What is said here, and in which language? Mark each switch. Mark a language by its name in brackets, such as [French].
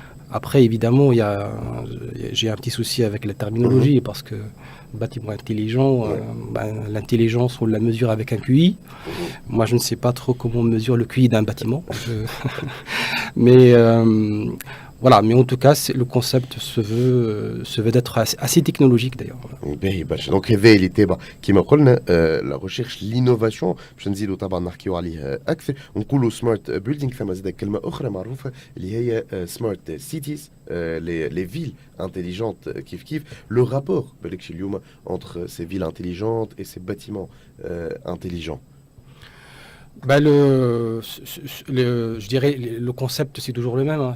[French] Après évidemment j'ai un petit souci avec la terminologie parce que bâtiment intelligent, l'intelligence on la mesure avec un QI. Moi je ne sais pas trop comment on mesure le QI d'un bâtiment. Mais voilà, mais en tout cas le concept se veut d'être assez technologique d'ailleurs. Donc [Arabic] هذا اللي تابع كما قلنا لا ريشيرش لينوفاسيون. باش نزيدوا طبعا نحكيو عليه اكثر، ونقولوا سمارت بيلدينغ. ثم زاد كلمه اخرى معروفه اللي هي [French] سمارت سيتيز، les villes intelligentes [Arabic] كيف [French] le rapport [Arabic] بالكشي اليوم [French] entre ces villes intelligentes et ces bâtiments intelligents. Je dirais le concept c'est toujours le même, hein.